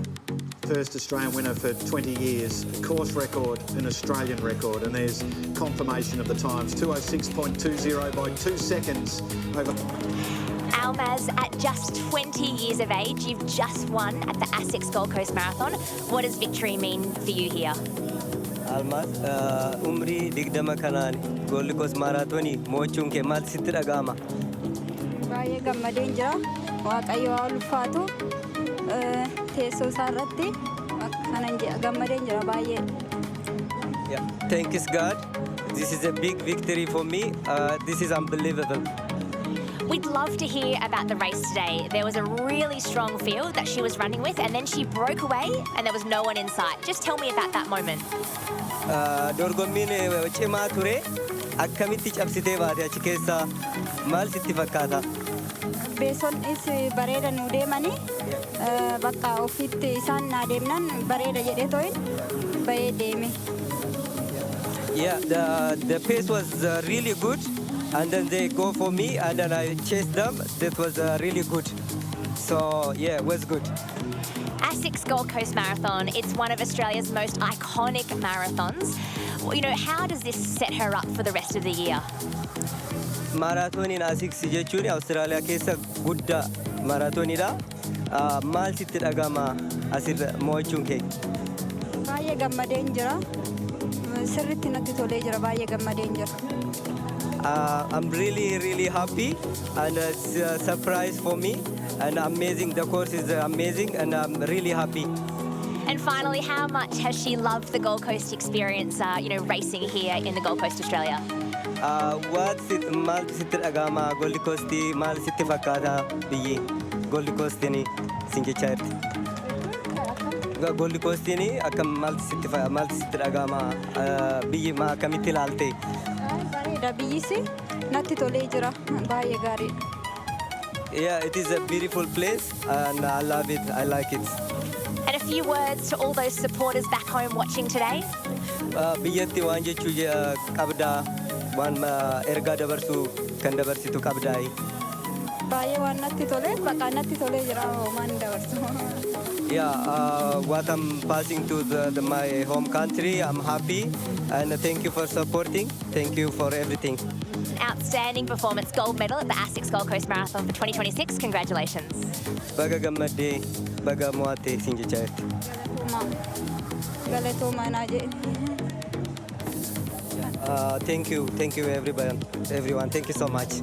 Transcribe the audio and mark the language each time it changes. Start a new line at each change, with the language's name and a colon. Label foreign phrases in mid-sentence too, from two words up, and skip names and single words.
English: First Australian winner for 20 years. A course record, an Australian record. And there's confirmation of the times. 2:06.20 by 2 seconds over... Almaz, at just 20 years of age, you've just won at the ASICS Gold Coast Marathon. What does victory mean for you here?
Oromo: Almaz, umri digdama kanani Gold Coast Marathon mo'achuun kee maal sitti dhaga'ama? Baay'ee gammadeen jira. Waaqayyo haa ulfaatu. Teessoo isaa irratti kanan gammadeen jira baay'ee.
English: Yeah, thanks God. this is a big victory for me. This is unbelievable. We'd love to hear about the race today. There was a really strong field that she was running with, and then she broke away and there was no one in sight. Just tell me about that moment.
Oromo: Dorgommiin cimaa ture. Akkamitti cabsitee baate achi keessa maal sitti fakkaata? Beesonnis bareeda nu deemanii bakka ofitti isaan naa deemnan bareeda jedhee too'in bahee deeme.
English: Yeah, the pace was really good, and then they go for me, and then I chased them. That was really good. So yeah, it was good. ASICS Gold Coast Marathon, it's one of Australia's most iconic marathons. Well, you know, how does this set her up for the rest of the year?
Oromo: Maraatoniin ASICS jechuun Awustiraaliyaa keessa guddaa maraatooniidha. Maal sitti dhagama asirra mo'achuun kee? Baay'ee gammadeen jira. Sirriitti natti tolee jira. Baay'ee gammadeen jira.
English: I'm really happy, and it's a surprise for me, and amazing. The course is amazing, and I'm really happy. And finally, how much has she loved the Gold Coast experience, you know, racing here in the Gold Coast, Australia?
Oromo: Maal sitti dhagama Gold Coast, maal sitti fakkaata biyyi Gold Coast ni sin jechaa jirti. Gold Coast ni akkam maal sitti dhagama biyyi maa akkamitti ilaalte? Bareeda biyyisi natti tolee jira. Baay'ee gaarii.
English: Yeah, it is a beautiful place, and I love it. I like it. And a few words to all those supporters back home watching today.
Oromo: Biyyatti waan jechuu qabdaa, waan ergaa dabarsuu kan dabarsitu qabdaayi. Baay'ee waan natti tolee, bakka natti tolee jira waan dabarsu.
English: Yeah, what I'm passing to my home country, I'm happy, and thank you for supporting. Thank you for everything. Outstanding performance, gold medal at the ASICS Gold Coast Marathon for 2026. Congratulations.
Oromo: Baga gammadee, baga mo'attee sin jechaa jirti. Galatooma naa jedhe.
English: Thank you everyone. Thank you so much.